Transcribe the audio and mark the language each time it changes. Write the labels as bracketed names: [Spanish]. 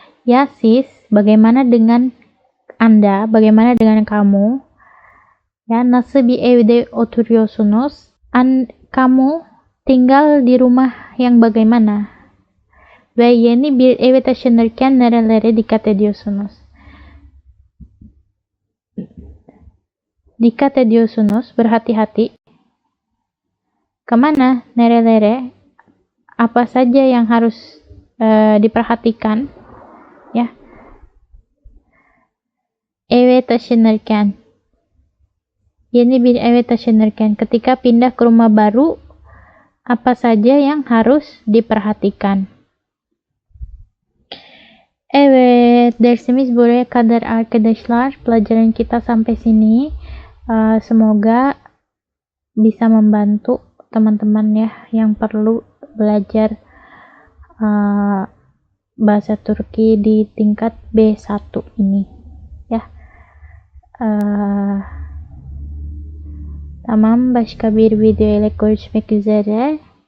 [Indonesian] Ya sis, bagaimana dengan Anda? Bagaimana dengan kamu? [Turkish] Ya, nasıl bir evde oturuyorsunuz? [Indonesian] Kamu tinggal di rumah yang bagaimana? [Turkish] Ve yeni bir eve taşınırken nerelere dikkat ediyorsunuz? Dikkat ediyorsunuz, [Indonesian] berhati-hati. Kemana? [Turkish] Nerelere? [Indonesian] Apa saja yang harus diperhatikan? Ya. [Turkish] Eve taşınırken. Yeni bir eve taşınırken. [Indonesian] Ketika pindah ke rumah baru, apa saja yang harus diperhatikan? [Turkish] Evet, dersimiz buraya kadar arkadaşlar. [Indonesian] Pelajaran kita sampai sini. Semoga bisa membantu teman-teman ya yang perlu belajar bahasa Turki di tingkat B1 ini ya. [Turkish] Tamam, başka bir video ile görüşmek üzere.